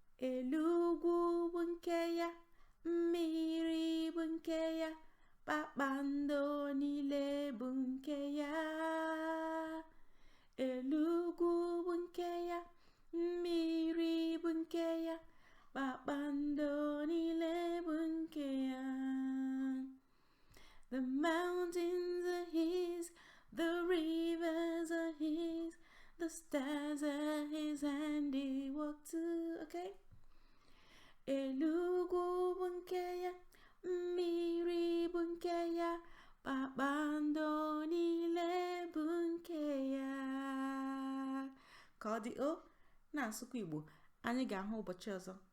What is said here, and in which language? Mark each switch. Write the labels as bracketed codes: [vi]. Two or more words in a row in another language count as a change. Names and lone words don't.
[ig] Elu ugwu bụ nke ya, mmiri bụ nke ya, kpakpando niile bụ nke ya. Elu ugwu bụ nke ya, mmiri bụ nke ya, kpakpando niile bụ nke ya. [en] The mountains are his, the rivers are his, the stars are his handiwork too. Okay? [ig] Elu ugwu bụ nke ya, mmiri bụ nke ya, kpakpando niile bụ nke ya. Ka ọ dị o, na-asụkwa Igbo, anyị ga-ahụ ụbọchị ọzọ.